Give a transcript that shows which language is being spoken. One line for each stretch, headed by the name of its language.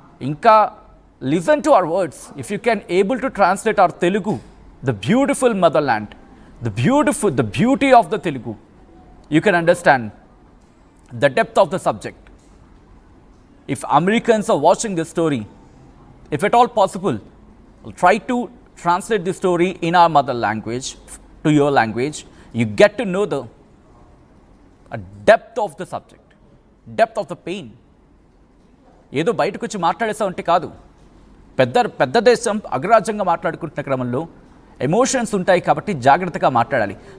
English: ఇంకా listen to our words. If you can able to translate our Telugu, the beautiful mother land, the beauty of the Telugu, you can understand the depth of the subject. If Americans are watching this story, if at all possible, try to translate the story in our mother language to your language. You get to know the depth of the subject, depth of the pain.
Telugu: ఏదో బయటకు వచ్చి మాట్లాడేసామంటే కాదు. పెద్ద దేశం అగ్రరాజ్యంగా మాట్లాడుకుంటున్న క్రమంలో emotions ఉంటాయి కాబట్టి జాగ్రత్తగా మాట్లాడాలి.